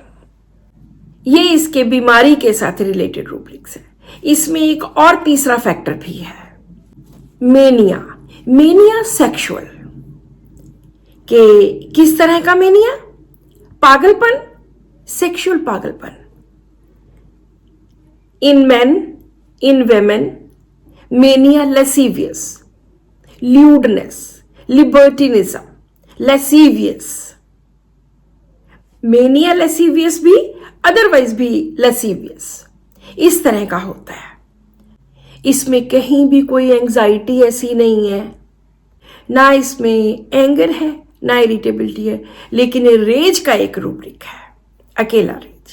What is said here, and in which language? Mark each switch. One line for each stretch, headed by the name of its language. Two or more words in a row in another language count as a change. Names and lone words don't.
Hindi: ये इसके बीमारी के साथ
English: related rubrics
Hindi: है। इसमें एक और तीसरा फैक्टर भी है, मेनिया।
English: mania sexual,
Hindi: कि किस तरह का मेनिया? पागलपन, सेक्सुअल पागलपन।
English: In men, in women, mania lascivious, lewdness, libertinism, lascivious, mania lascivious भी, अदरवाइज भी lascivious,
Hindi: इस तरह का होता है। इसमें कहीं भी कोई एंजाइटी ऐसी नहीं है, ना इसमें एंगर है, ना इरिटेबिलिटी है, लेकिन रेज का एक रूब्रिक है। अकेला रही।